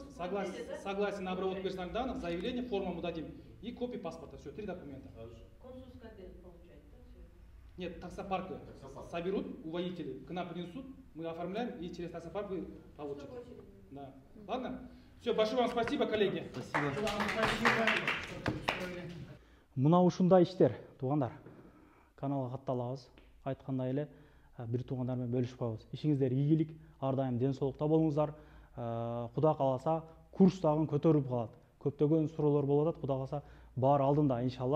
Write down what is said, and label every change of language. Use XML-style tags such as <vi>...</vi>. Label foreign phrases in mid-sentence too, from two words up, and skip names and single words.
<ru>Согласие на обработку персональных данных, заявление, форму мы дадим и копию паспорта. Все, 3 документа. Консульская отдел получает, да, все? Нет, таксопарки соберут у водителей, к нам принесут, мы оформляем и через таксопарк вы получите. Да. Ладно? Все, большое вам спасибо, коллеги. Спасибо.</ru> <ky>Мына ушундай иштер, туугандар. Каналга катталабыз. Айткандай эле бир туугандар менен бөлүшүп коебуз. Ишиңиздер ийгилик, ар дайым ден соолукта болуңуздар. Кудай кааласа курс дагы көтөрүлүп калат. Көптөгөн суроолор болуп атат. Кудай кааласа баары алдында иншалла.</ky>